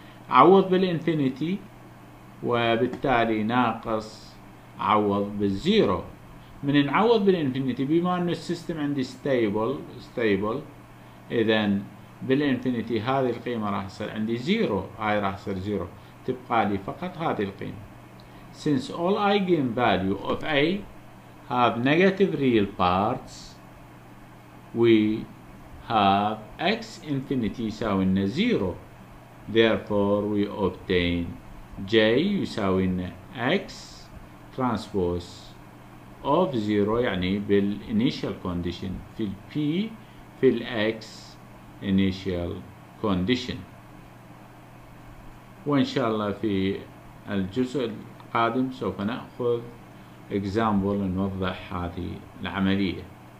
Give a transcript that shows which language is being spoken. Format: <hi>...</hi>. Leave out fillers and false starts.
<ar>عوض بالانفينيتي وبالتالي ناقص عوض بالزيرو. من نعوض بالانفينيتي بما انه السيستم عندي ستيبل اذا بالانفينيتي هذه القيمة راح تصير عندي زيرو، هاي راح تصير زيرو، تبقى لي فقط هذه القيمة.</ar> <en>Since all eigenvalue of A have negative real parts we have x infinity</en> <ar>يساوي لنا 0.</ar> <en>Therefore we obtain J</en> <ar>يساوي لنا</ar> <en>x transpose of 0</en> <ar>يعني بالinitial condition في ال P في ال X</ar> <en>initial condition.</en> <ar>وإن شاء الله في الجزء القادم سوف نأخذ example نوضح هذه العملية.</ar>